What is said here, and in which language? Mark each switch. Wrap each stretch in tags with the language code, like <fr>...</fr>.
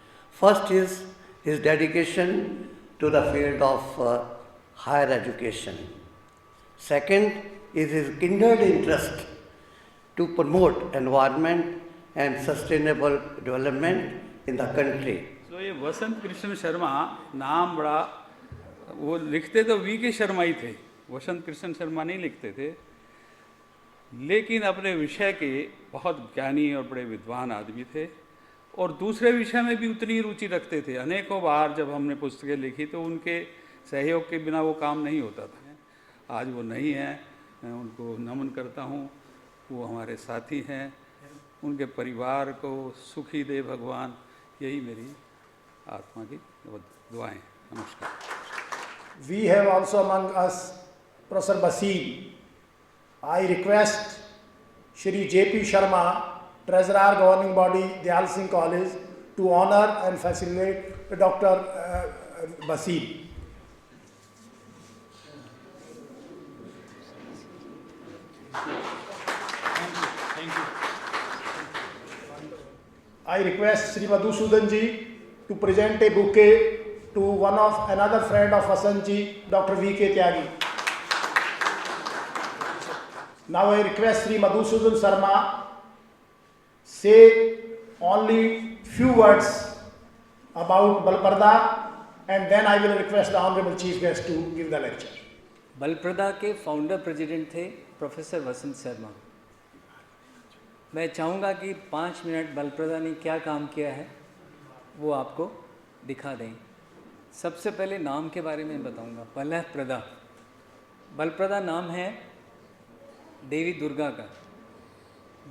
<en>First is his dedication to the field of higher education. Second is his kindred interest to promote environment and sustainable development in the country.</en> <hi>तो ये वसंत कृष्ण शर्मा नाम बड़ा, वो लिखते तो we के शर्मा ही थे, वसंत कृष्ण शर्मा नहीं लिखते थे, लेकिन अपने विषय के बहुत ज्ञानी और बड़े विद्वान आदमी थे और दूसरे विषय में भी उतनी रुचि रखते थे। अनेकों बार जब हमने पुस्तकें लिखी तो उनके सहयोग के बिना वो काम नहीं होता था। आज वो नहीं हैं, मैं उनको नमन करता हूँ, वो हमारे साथी हैं, उनके परिवार को सुखी दे भगवान, यही मेरी आत्मा की दुआएं। नमस्कार।</hi> <en>We have also among us Professor Basil. I request Shri J.P. Sharma, Treasurer Governing Body, Dayal Singh College, to honor and facilitate Dr. Basil. I request Sri Madhusudan ji to present a bouquet to another friend of Vasant ji, Dr. V.K. Tyagi. Now I request Sri Madhusudan Sharma say only few words about Balprada, and then I will request the Honorable Chief Guest to give the lecture.</en> <hi>बलप्रदा के founder president थे professor वसंत शर्मा। मैं चाहूँगा कि 5 minute बलप्रदा ने क्या काम किया है वो आपको दिखा दें। सबसे पहले नाम के बारे में बताऊँगा। बलप्रदा, बलप्रदा नाम है देवी दुर्गा का।</hi>